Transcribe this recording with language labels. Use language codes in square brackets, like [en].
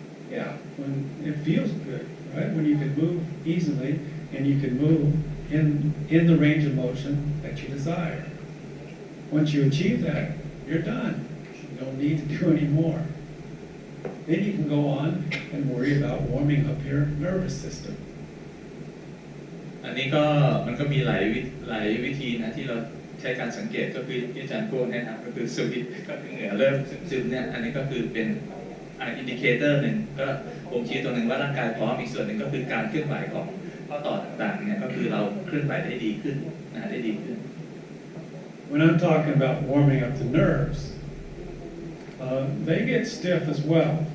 [en] Yeah, when it feels good, right? When you can move easily and you can move in the range of motion that you desire. Once you achieve that, you're done. You don't need to do any more. Then you can go on and worry about warming up your nervous system. [th] อันนี้ก็มันก็มีหลายวิธีนะที่เราใช้การสังเกตก็คือที่อาจารย์พูดแนะนำก็คือสวิตก็คือเหงื่อเริ่มซึมเนี่ยอันนี้ก็คือเป็นอินดิเคเตอร์หนึ่งก็บ่งชี้ตัวหนึ่งว่าร่างกายพร้อมอีกส่วนหนึ่งก็คือการเคลื่อนไหวของข้อต่อต่างๆเนี่ยก็คือเราเคลื่อนไหวได้ดีขึ้นได้ดีขึ้น [en] When I'm talking about warming up the nerves, they get stiff as well.